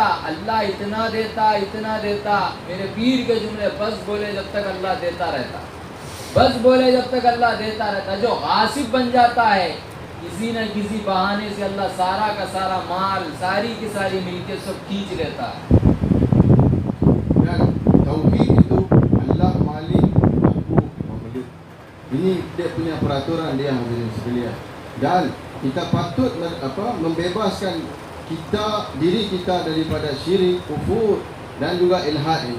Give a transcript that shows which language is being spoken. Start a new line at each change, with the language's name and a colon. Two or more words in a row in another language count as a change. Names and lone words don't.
Hindi: अल्लाह इतना देता, इतना देता। मेरे पीर के जुमले, बस बोले जब तक अल्लाह देता रहता, बस बोले जब तक अल्लाह देता रहता। जो गासिब बन जाता है, किसी न किसी बहाने से अल्लाह सारा का सारा माल, सारी की सारी मिलके सब खींच लेता है।
Malay: Dan tauhid itu Allah Malik, aku Mamluk. Ini dia punya peraturan dia, hadirin sekalian. Dan kita patut membebaskan diri kita daripada syirik, kufur dan juga ilhad ini.